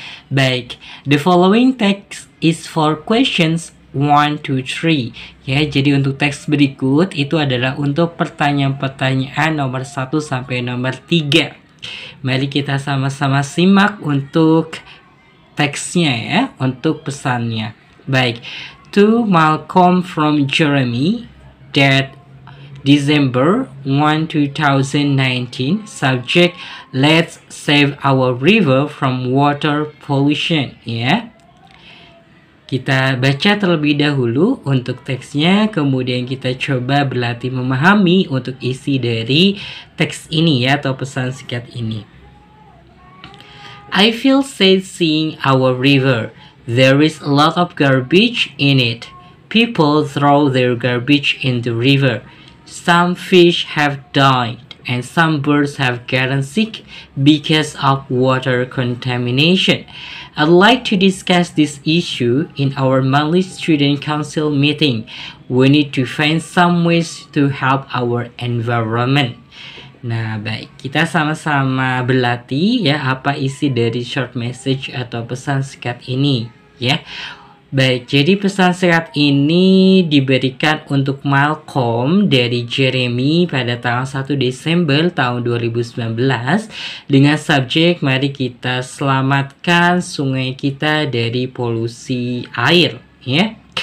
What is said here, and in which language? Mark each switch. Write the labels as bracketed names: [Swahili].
[English] Baik, the following text is for questions 1 to 3 ya. [Indonesian] Jadi untuk teks berikut itu adalah untuk pertanyaan-pertanyaan nomor 1 sampai nomor 3. Mari kita sama-sama simak untuk teksnya ya, untuk pesannya. [English] Baik, to Malcolm from Jeremy, that December 1, 2019. Subject, let's save our river from water pollution ya. [Indonesian] Kita baca terlebih dahulu untuk teksnya, kemudian kita coba berlatih memahami untuk isi dari teks ini ya, atau pesan singkat ini. [English] I feel sad seeing our river. There is a lot of garbage in it. People throw their garbage in the river. Some fish have died and some birds have gotten sick because of water contamination. I'd like to discuss this issue in our monthly student council meeting. We need to find some ways to help our environment. [Indonesian] Nah, baik, kita sama-sama berlatih ya apa isi dari short message atau pesan singkat ini ya. Baik, jadi pesan singkat ini diberikan untuk Malcolm dari Jeremy pada tanggal 1 Desember tahun 2019 dengan subjek mari kita selamatkan sungai kita dari polusi air ya.